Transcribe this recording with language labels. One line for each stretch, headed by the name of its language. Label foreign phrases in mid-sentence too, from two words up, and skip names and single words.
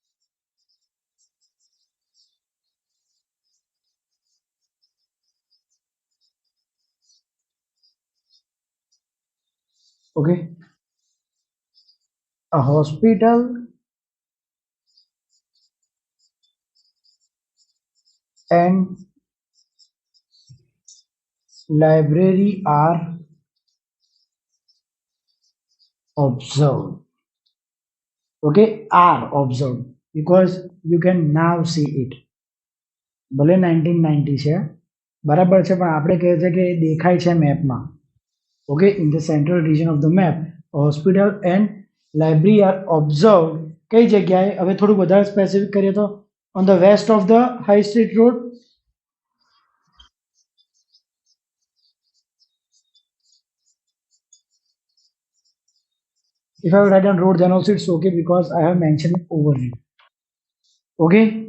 English: Okay, a hospital and library are observed. Okay, are observed because you can now see it.
Gujarati: ભલે 1990 છે બરાબર છે પણ આપણે કહે છે કે દેખાય છે મેપમાં.
English: Okay, in the central region of the map, a hospital and library are observed.
Gujarati: કઈ જગ્યાએ હવે થોડું વધારે સ્પેસિફિક કરીએ તો
English: on the west of the high street road. If I write down road, then also it's okay because I have mentioned it over here. Okay.